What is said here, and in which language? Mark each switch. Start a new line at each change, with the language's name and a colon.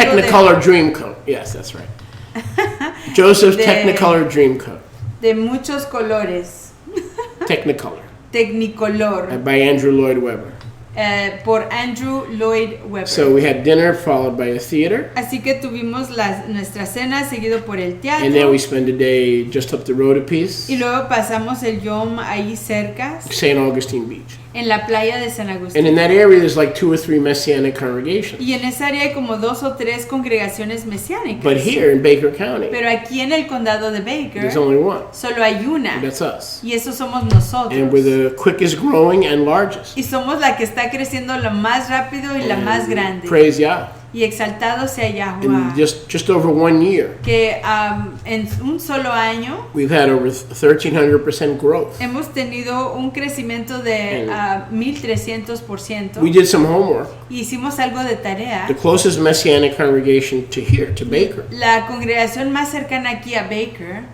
English: Technicolor dream coat. Yes, that's right. Joseph's Technicolor dream coat.
Spanish: de muchos colores.
English: Technicolor.
Spanish: Technicolor.
English: By Andrew Lloyd Webber.
Spanish: Por Andrew Lloyd Webber.
English: So we had dinner followed by a theater.
Spanish: Así que tuvimos nuestra cena seguido por el teatro.
English: And then we spent a day just up the road a piece.
Spanish: Y luego pasamos el yom ahí cerca,
English: St. Augustine Beach.
Spanish: en la playa de San
English: And
Spanish: Agustín.
English: in that area there's like 2 or 3 Messianic congregations.
Spanish: Y en esa área hay como 2 o 3 congregaciones mesiánicas.
English: But here in Baker County,
Spanish: Pero aquí en el condado de Baker
English: there's only one.
Spanish: solo hay una.
English: That's us.
Spanish: Y eso somos nosotros.
English: And we're the quickest growing and largest.
Spanish: Y somos la que está creciendo lo más rápido y la más grande.
English: Praise Yah.
Spanish: Y exaltado sea
English: In
Spanish: Yahuwah.
English: just over 1 year,
Spanish: Que en un solo año
English: we've had over 1,300% growth.
Spanish: hemos tenido un crecimiento de 1300%.
English: We did some homework.
Spanish: Y hicimos algo de tarea.
English: The closest Messianic congregation to here, to Baker,
Spanish: La congregación más cercana aquí a Baker